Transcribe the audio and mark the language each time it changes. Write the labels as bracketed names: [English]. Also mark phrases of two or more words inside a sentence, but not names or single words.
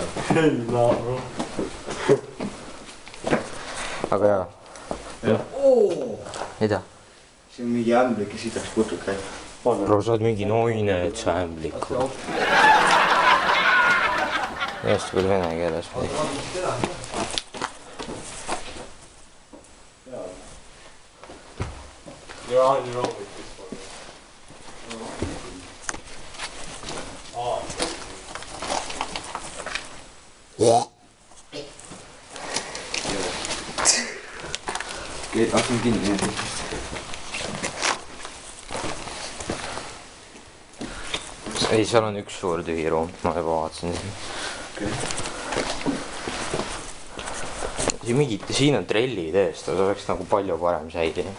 [English] Hell no, bro. [Estonian] Aga jaa. Mida? See on mingi ämblik ja sidaks putuk käib. Bro, sa oled mingi noine, et sa ämbliku. Just küll vene keeles või? [English] You're on your own with this one. [Estonian] Asun kinni. Ei, seal on üks suur tühi ruum, ma juba vaatasin siin. Siin on trellid eest, see oleks nagu palju parem säilinud.